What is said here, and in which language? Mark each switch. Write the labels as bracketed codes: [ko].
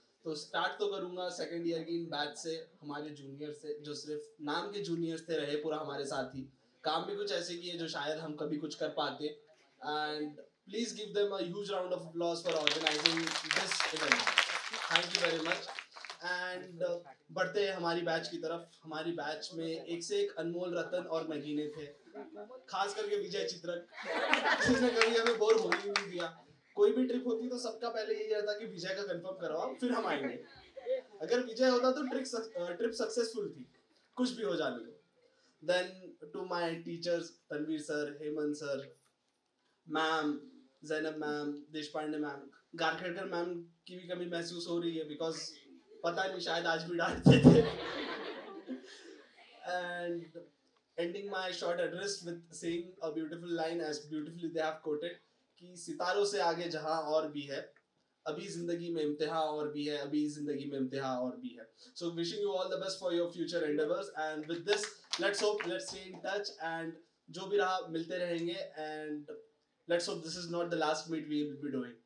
[hi] तो स्टार्ट तो करूंगा सेकंड ईयर की इन बैच से, हमारे जूनियर से जो सिर्फ नाम के जूनियर्स थे, रहे पूरा हमारे साथ ही, काम भी कुछ ऐसे किए जो शायद हम कभी कुछ कर पाते. [en] And please give them a huge round of applause for organizing this event. Thank you very much. And [hi] बढ़ते हैं हमारी बैच की तरफ. हमारी बैच में एक से एक अनमोल रतन और नगीने थे, खास करके विजय चित्रक, जिसने कभी हमें बोर होने ही नहीं दिया. कोई भी ट्रिप होती तो सबका पहले यही रहता कि विजय का कंफर्म करवाओ फिर हम आएंगे. अगर विजय होता तो ट्रिप सक्सेसफुल थी, कुछ भी हो जाने दो. Then [en] to my teachers, Tanveer sir, Hemant sir, ma'am, Zainab ma'am, Deshpande ma'am, [hi] गारखेड़कर ma'am की भी कमी महसूस हो रही है [en] because [hi] पता नहीं शायद आज भी डांटते थे. [en] And ending my short address with saying a beautiful line as beautifully they have quoted [hi] कि सितारों से आगे जहां और भी है, अभी जिंदगी में इम्तिहान और भी है, अभी जिंदगी में इम्तिहान और भी है. [en] So wishing you all the best for your future endeavors, and with this let's stay in touch, and [hi] जो भी रहा मिलते रहेंगे, [en] and let's hope this is not the last meet we will be doing.